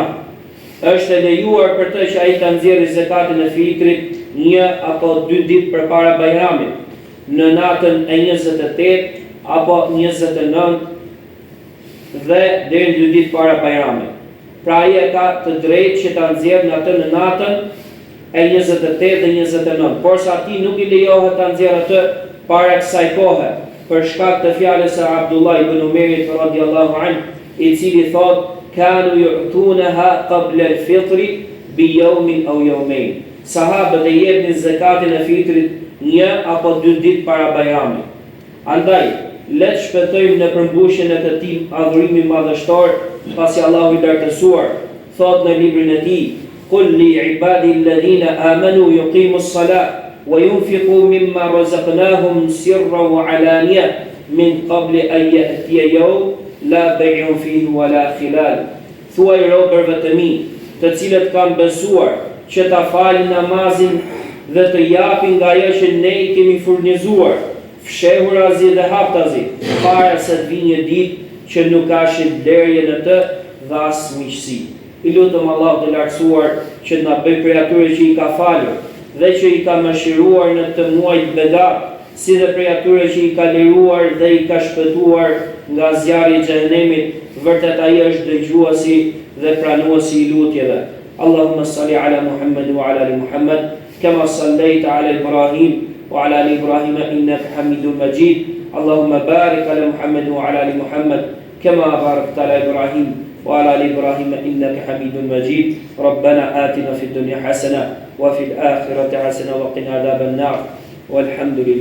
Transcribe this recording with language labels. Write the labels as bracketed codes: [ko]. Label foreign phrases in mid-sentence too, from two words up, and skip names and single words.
[sq] Është e lejuar për të që ai ta nxjerrë zakatin e fitrit 1 apo 2 ditë përpara Bajramit, në natën e 28 apo 29 dhe deri 2 ditë para Bajramit. Pra ai ka të drejtë që ta nxjerrë atë në natën e 28 dhe 29, por sa ati nuk i lejohet ta nxjerrë atë para kësaj kohe, për shkak të fjalës së Abdullah ibn Umerit [ar] رضي الله عنه, [sq] i cili thotë [ar] كانوا يعطونها قبل الفطر بيوم أو يومين. [sq] Sahabët e jepnin zakatin e fitrit 1 apo 2 ditë para Bajramit. Andaj, le të shpëtojmë në përmbushjen e këtij adhurimi madhështor, pasi Allahu i lartësuar thotë në librin e tij: [ar] "قل لعبادي الذين آمنوا يقيموا الصلاة وينفقوا مما رزقناهم سرا وعلانية من قبل أن يأتي يوم لا بيع فيه ولا خلال." [sq] Thuaj robërve të mi, të cilët kanë besuar, që ta falin namazin dhe të japin nga ajo që ne i kemi furnizuar, fshehurazi dhe haptazi, para se të vijë një ditë që nuk ka shitblerje në të dhe as miqësi. I lutëm Allah të lartësuar që na bëj prej atyre që i ka falur dhe që i ka mëshiruar në të muajt begat, si dhe prej atyre që i ka liruar dhe i ka shpëtuar nga zjarri i xhenemit. Vërtet ai është dëgjuesi dhe pranuesi i lutjeve. [ar] اللهم صل على محمد وعلى آل محمد كما صليت على إبراهيم وعلى آل إبراهيم إنك حميد مجيد. اللهم بارك على محمد وعلى آل محمد كما باركت على إبراهيم وعلى آل إبراهيم إنك حميد مجيد. ربنا آتنا في الدنيا حسنة وفي الآخرة حسنة وقنا عذاب النار.